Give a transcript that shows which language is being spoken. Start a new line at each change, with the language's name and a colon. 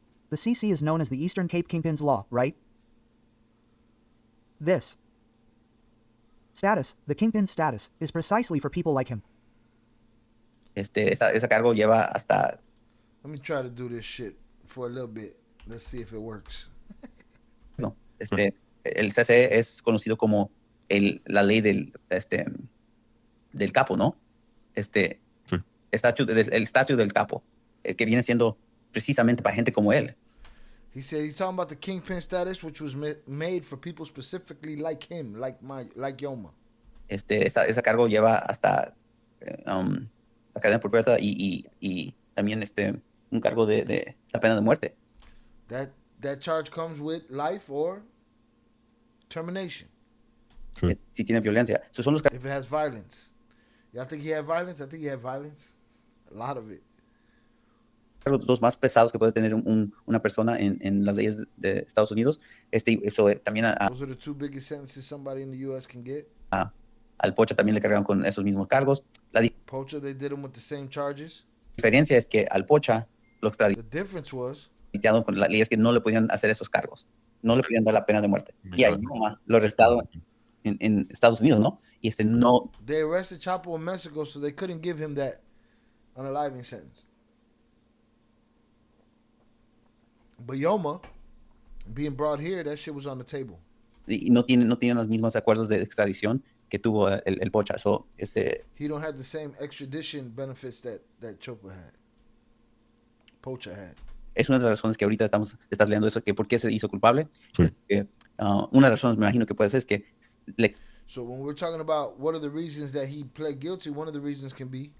English: The CC is known as the Eastern Cape Kingpin's Law, right? This status, the Kingpin status, is precisely for people like him.
Spanish: Esa cargo lleva hasta...
English: Let me try to do this shit for a little bit. Let's see if it works.
Spanish: No, el CC es conocido como la ley del capo, ¿no? Sí. El estatus del capo, que viene siendo precisamente para gente como él.
English: He said he's talking about the Kingpin status, which was made for people specifically like him, like Yoma.
Spanish: Esa cargo lleva hasta la cadena perpetua y también un cargo de la pena de muerte.
English: That charge comes with life or termination.
Spanish: Sí. Si tiene violencia. Son los
English: if it has violence. Y'all think he had violence? I think he had violence. A lot of it.
Spanish: Los dos más pesados que puede tener una persona en las leyes de Estados Unidos. Eso también
English: Those are the two biggest sentences somebody in the U.S. can get.
Spanish: Al Pocha también le cargaron con esos mismos cargos.
English: Pocha, they did him with the same charges.
Spanish: La diferencia es que al Pocha lo
English: The difference was
Spanish: con la ley es que no le podían hacer esos cargos, no le podían dar la pena de muerte. Y ahí lo arrestaron en Estados Unidos, ¿no? Y no.
English: They arrested Chapo in Mexico, so they couldn't give him that unaliving sentence. But Yoma, being brought here, that shit was on the table.
Spanish: Y no tienen los mismos acuerdos de extradición que tuvo el Pocha.
English: So, he don't have the same extradition benefits that Chopa had. Pocha had.
Spanish: Es una de las razones que ahorita estás leyendo eso, que por qué se hizo culpable. Sí. Una de las razones, me imagino que puede ser, es que
English: So when we're talking about what are the reasons that he pled guilty, one of the reasons can be